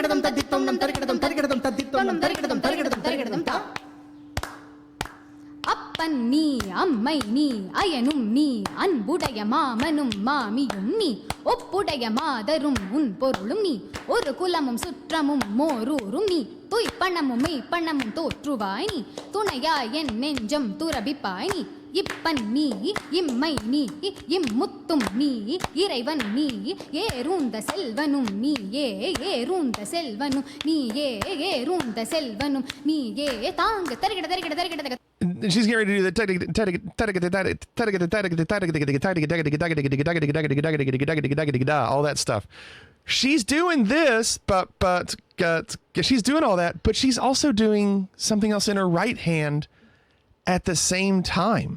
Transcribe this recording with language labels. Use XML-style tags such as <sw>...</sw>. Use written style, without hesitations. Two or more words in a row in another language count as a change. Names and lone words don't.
<ta>nam tarikadatum ta அப்பன் நீ அம்மை நீ அயனும் நீ அன்புடைய மாமனும் மாமியும் நீ ஒப்புடைய மாதரும் உன் பொருளும் நீ ஒரு குலமும் சுற்றமும் மோரூரும் நீ துய்ப்பணமும் மெய்ப்பணமும் தோற்றுவாய் நீ துணையாய் என் நெஞ்சம் துரபிப்பாய் நீ இப்பன் நீ இம்மை நீ இம்முத்தும் நீ இறைவன் நீ ஏறுந்த செல்வனும் நீ ஏறுந்த செல்வனும் நீ ஏறுந்த செல்வனும் நீ தாங்க தருகிட தருகிட தருகிட.</ta> <en>She's getting ready to do the all that stuff. She's doing this, but she's doing all that, but she's also doing something else in her right hand at the same time.</en>